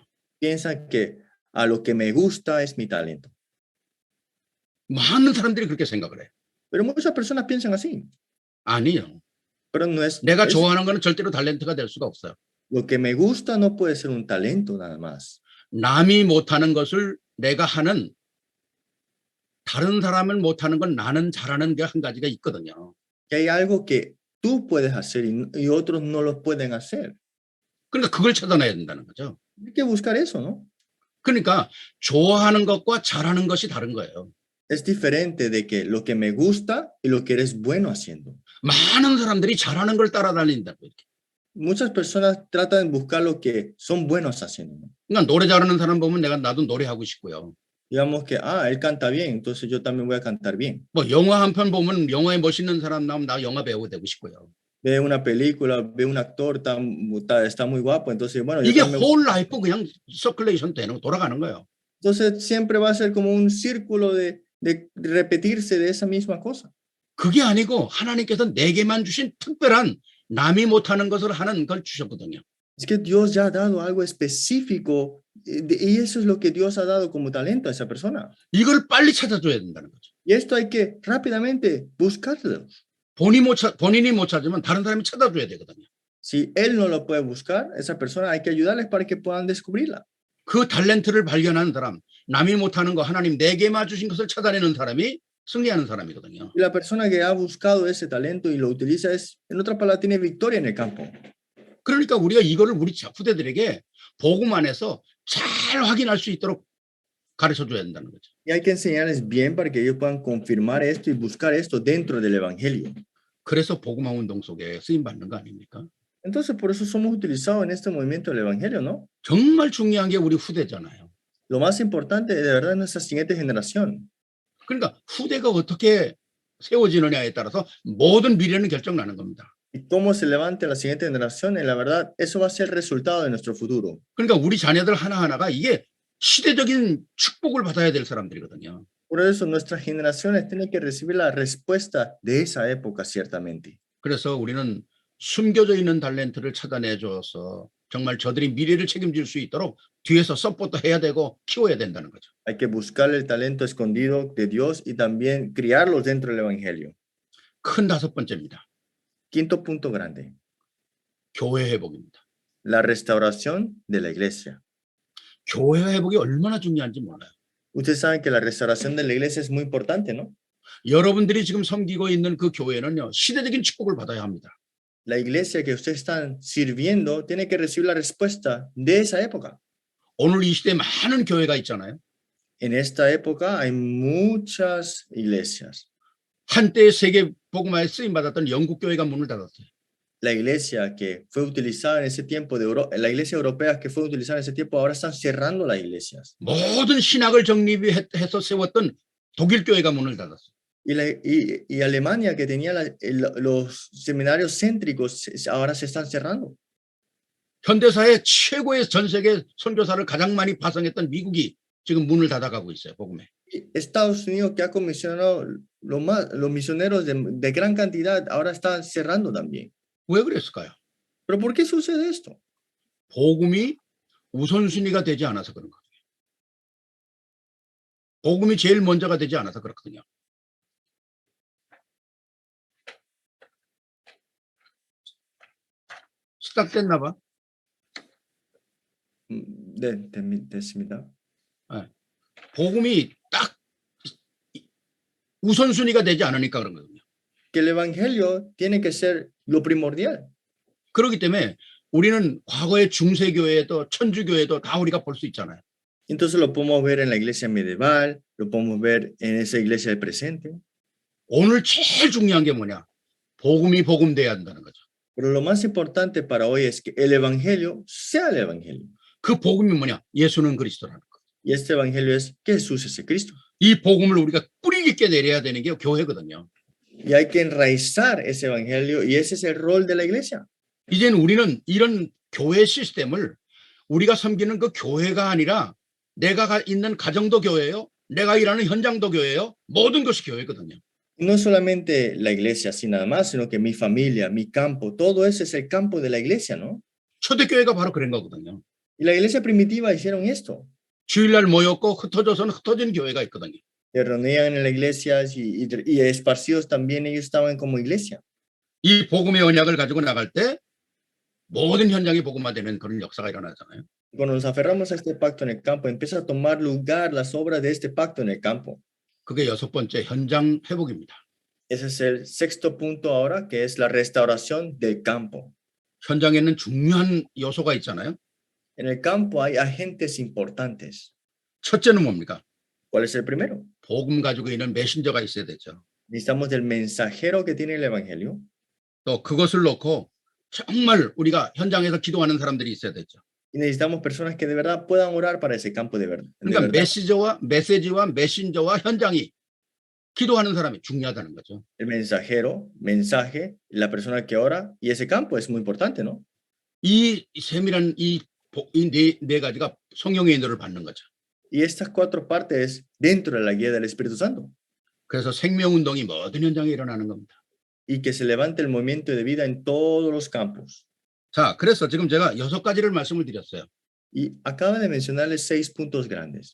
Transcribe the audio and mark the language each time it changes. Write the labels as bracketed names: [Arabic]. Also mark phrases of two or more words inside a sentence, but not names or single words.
[Spanish] Piensan que a lo que me gusta es mi talento. [Korean] 많은 사람들이 그렇게 생각을 해요. [Spanish] Pero muchas personas piensan así. [Korean] 아니요. [Spanish] Pero no es. [Korean] 내가 좋아하는 거는 절대로 탤런트가 될 수가 없어요. [Spanish] Lo que me gusta no puede ser un talento nada más. [Korean] 남이 못하는 것을 내가 하는 다른 사람을 못하는 건 나는 잘하는 게 한 가지가 있거든요. [Spanish] Que hay algo que tú puedes hacer y otros no lo pueden hacer. [Korean] 그러니까 그걸 찾아내야 된다는 거죠. [Spanish] Hay que buscar eso, ¿no? [Korean] 그러니까 좋아하는 것과 잘하는 것이 다른 거예요. [Spanish] Es diferente de que lo que me gusta y lo que eres bueno haciendo. [Korean] 많은 사람들이 잘하는 걸 따라다닌다고 이렇게. [Spanish] Muchas personas tratan de buscar lo que son buenos haciendo, ¿no? [Korean] 그러니까 노래 잘하는 사람 보면 나도 노래하고 싶고요. [Spanish] Digamos que, él canta bien, entonces yo también voy a cantar bien. [Korean] 뭐 영화 한 편 보면 영화에 멋있는 사람 나오면 나 영화 배우 되고 싶고요. [Spanish] Ve una película, ve un actor, está muy guapo, entonces, bueno, yo [Korean] 이게 [Spanish] también. [English] whole life [Korean] 그냥 서큘레이션 되는 돌아가는 거예요. [Spanish] Entonces siempre va a ser como un círculo de repetirse de esa misma cosa. [Korean] 그게 아니고 하나님께서 내게만 주신 특별한 남이 못하는 것을 하는 걸 주셨거든요. [Spanish] Es que Dios ya ha dado algo específico y eso es lo que Dios ha dado como talento a esa persona. [Korean] 이걸 빨리 찾아줘야 된다는 거죠. [Spanish] Y esto hay que rápidamente buscarlo. [Korean] 본인이 못 찾으면 다른 사람이 찾아줘야 되거든요. [Spanish] Si él no lo puede buscar, esa persona hay que ayudarles para que puedan descubrirla. [Korean] 그 탤런트를 발견한 사람, 남이 못하는 거 하나님 내게만 주신 것을 찾아내는 사람이 승리하는 사람이거든요. [Spanish] Y la persona que ha buscado ese talento y lo utiliza es, en otras palabras, tiene victoria en el campo. [Korean] 그러니까 우리가 이거를 우리 후대들에게 복음 안에서 잘 확인할 수 있도록 가르쳐줘야 된다는 거죠. [Spanish] Y hay que enseñarles bien para que ellos puedan confirmar esto y buscar esto dentro del evangelio. [Korean] 그래서 복음화 운동 속에 쓰임 받는 거 아닙니까? [Spanish] Entonces, por eso somos utilizados en este movimiento del evangelio, ¿no? [Korean] 정말 중요한 게 우리 후대잖아요. [Spanish] Lo más importante de verdad es nuestra siguiente generación. [Korean] 그러니까 후대가 어떻게 세워지느냐에 따라서 모든 미래는 결정나는 겁니다. [Spanish] Y cómo se levante la siguiente generación, y la verdad, eso va a ser el resultado de nuestro futuro. [Korean] 그러니까 우리 자녀들 하나하나가 이게 시대적인 축복을 받아야 될 사람들이거든요. [Spanish] Por eso nuestras generaciones tienen que recibir la respuesta de esa época, ciertamente. [Korean] 그래서 우리는 숨겨져 있는 탤런트를 찾아내줘서 정말 저들이 미래를 책임질 수 있도록 뒤에서 서포트 해야 되고 키워야 된다는 거죠. [Spanish] Hay que buscar el talento escondido de Dios y también criarlos dentro del evangelio. [Korean] 큰 다섯 번째입니다. [Spanish] Quinto punto grande, [Korean] 교회 회복입니다. [Spanish] la restauración de la iglesia. [Korean] 교회 회복이 얼마나 중요한지 몰라요. [Spanish] Ustedes saben que la restauración de la iglesia es muy importante, ¿no? [Korean] 여러분들이 지금 섬기고 있는 그 교회는요, 시대적인 축복을 받아야 합니다. [Spanish] La iglesia que ustedes están sirviendo tiene que recibir la respuesta de esa época. [Korean] 오늘 이 시대에 많은 교회가 있잖아요. [Spanish] En esta época hay muchas iglesias. [Korean] 한때 세계 복음화에 쓰임 받았던 영국 교회가 문을 닫았어요. [Spanish] La iglesia que fue utilizada en ese tiempo la iglesia europea que fue utilizada en ese tiempo ahora están cerrando las iglesias. [Korean] 모든 신학을 정립해서 세웠던 독일 교회가 문을 닫았어요. [Spanish] Y Alemania que tenía los seminarios céntricos ahora se están cerrando. [Korean] 현대사의 최고의 전 세계 선교사를 가장 많이 파송했던 미국이 지금 문을 닫아가고 있어요. 복음에. [Spanish] Estados Unidos que ha comisionado los misioneros de gran cantidad ahora están cerrando también. [Korean] 왜 그랬을까요? [Spanish] ¿Pero por qué sucede esto? [Korean] 복음이 우선순위가 되지 않아서 그런 거예요. 복음이 제일 먼저가 되지 않아서 그렇거든요. 시작됐나 봐. 네, 됐습니다. 복음이 딱 우선순위가 되지 않으니까 그런 거거든요. [Spanish] Que el evangelio tiene que ser lo primordial. [Korean] 그렇기 때문에 우리는 과거의 중세교회에도 천주교회도 다 우리가 볼 수 있잖아요. [Spanish] Entonces lo podemos ver en la iglesia medieval, lo podemos ver en esa iglesia del presente. [Korean] 오늘 제일 중요한 게 뭐냐? 복음이 복음돼야 한다는 거죠. [Spanish] Pero lo más importante para hoy es que el evangelio sea el evangelio. [Korean] 그 복음이 뭐냐? 예수는 그리스도라는 거. [Spanish] Y este evangelio es que Jesús es el Cristo. [Korean] 이 복음을 우리가 뿌리 깊게 내려야 되는 게 교회거든요. [Spanish] Y hay que enraizar ese evangelio y ese es el rol de la iglesia. [Korean] 이제는 우리는 이런 교회 시스템을 우리가 섬기는 그 교회가 아니라 내가 있는 가정도 교회예요. 내가 일하는 현장도 교회예요. 모든 것이 교회거든요. [Spanish] No solamente la iglesia así nada más, sino que mi familia, mi campo, todo eso es el campo de la iglesia, ¿no? [Korean] 초대교회가 바로 그런 거거든요. [Spanish] Y la iglesia primitiva hicieron esto. [Korean] 주일날 모였고 흩어져서는 흩어진 교회가 있거든요. [Spanish] Se reunían en las iglesias y esparcidos también ellos estaban como iglesia. [Korean] 이 복음의 언약을 가지고 나갈 때 모든 현장이 복음화되는 그런 역사가 일어나잖아요. [Spanish] Cuando nos aferramos a este pacto en el campo, empieza a tomar lugar las obras de este pacto en el campo. [Korean] 그게 여섯 번째 현장 회복입니다. [Spanish] Ese es el sexto punto ahora, que es la restauración del campo. [Korean] 현장에는 중요한 요소가 있잖아요. [Spanish] En el campo hay agentes importantes. [Korean] 첫째는 뭡니까? [Spanish] ¿Cuál es el primero? [Korean] 복음 가지고 있는 메신저가 있어야 되죠. [Spanish] Necesitamos del mensajero que tiene el evangelio. [Korean] 또 그것을 놓고 정말 우리가 현장에서 기도하는 사람들이 있어야 되죠. [Spanish] Y necesitamos personas que de verdad puedan orar para ese campo de verdad. [Korean] 그러니까 메시지와 메신저와 현장이 기도하는 사람이 중요하다는 거죠. [Spanish] El mensajero, mensaje, la persona que ora y ese campo es muy importante, ¿no? [Korean] 이 세밀한 이 네 가지가 성령의 인도를 받는 거죠. [Spanish] Y estas cuatro partes dentro de la guía del Espíritu Santo. [Korean] 그래서 생명운동이 모든 현장에 일어나는 겁니다. [Spanish] Y que se levante el movimiento de vida en todos los campos. [Korean] 자, 그래서 지금 제가 6가지를 말씀을 드렸어요. [Spanish] Y acaba de mencionarles 6 puntos grandes.